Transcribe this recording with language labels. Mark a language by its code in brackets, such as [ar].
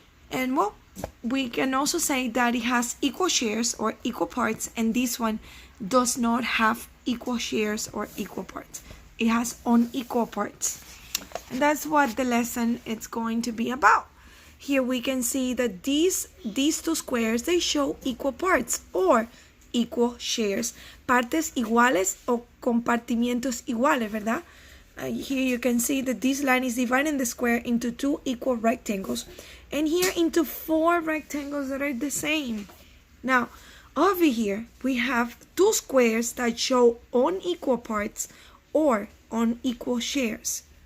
[en] And well, we can also say that it has equal shares or equal parts, and this one does not have equal shares or equal parts. It has unequal parts. And that's what the lesson is going to be about. Here we can see that these two squares, they show equal parts or equal shares. [es] Partes iguales o compartimientos iguales, ¿verdad? [en] Here you can see that this line is dividing the square into two equal rectangles, and here into four rectangles that are the same. Now, over here, we have two squares that show unequal parts or unequal shares.